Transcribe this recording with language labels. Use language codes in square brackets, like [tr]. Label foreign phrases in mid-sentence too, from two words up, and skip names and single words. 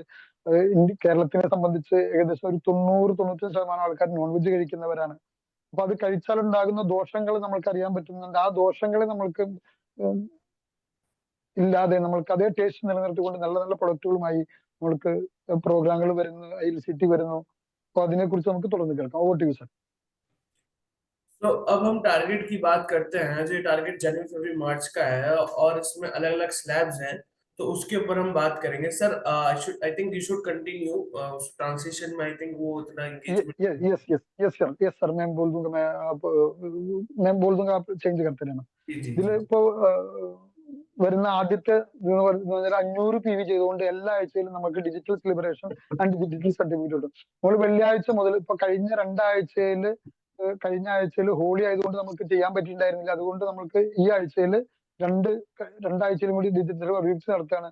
[ml] കേരളത്തിനെ സംബന്ധിച്ച് ഏകദേശം ഒരു 90-95% ആൾക്കാർ [en] non veg [ml] കഴിക്കുന്നവരാണ്. അപ്പൊ അത് കഴിച്ചാലുണ്ടാകുന്ന ദോഷങ്ങൾ നമ്മൾക്ക് അറിയാൻ പറ്റുന്നുണ്ട്. ആ ദോഷങ്ങളെ നമ്മൾക്ക് ഇല്ലാതെ നമ്മൾക്ക് അതേ ടേസ്റ്റ് നിലനിർത്തിക്കൊണ്ട് നല്ല നല്ല പ്രൊഡക്റ്റുകളുമായി നമ്മൾക്ക് പ്രോഗ്രാമുകൾ വരുന്നു, ILCT വരുന്നു. അപ്പൊ അതിനെ കുറിച്ച് നമുക്ക് തുടർന്ന് കേൾക്കാം. [en] over to you sir. [hi] तो अब हम टारगेट की बात करते हैं. जो टारगेट जनवरी फरवरी मार्च का है और इसमें अलग अलग स्लैब्स हैं, तो उसके ऊपर हम बात करेंगे. [en] sir I think you should continue translation में. I think [hi] वो उतना एंगेजमेंट. यस सर. मैं बोल दूंगा, आप ചേഞ്ച് करते रहना. [ml] ഇതിലിപ്പോ വരുന്ന ആദ്യത്തെ 500 PV ചെയ്തുകൊണ്ട് എല്ലാ ആഴ്ചയിലും നമുക്ക് [en] digital celebration and digital certificate [ml] കിട്ടും. നമ്മൾ വെള്ളിയാഴ്ച മുതൽ ഇപ്പൊ കഴിഞ്ഞ ആഴ്ചയിൽ ഹോളി ആയതുകൊണ്ട് നമുക്ക് ചെയ്യാൻ പറ്റിയിട്ടുണ്ടായിരുന്നില്ല. അതുകൊണ്ട് നമുക്ക് ഈ ആഴ്ചയിൽ രണ്ടാഴ്ചയിലും കൂടി [en] digital reviews [ml] നടത്തുകയാണ്.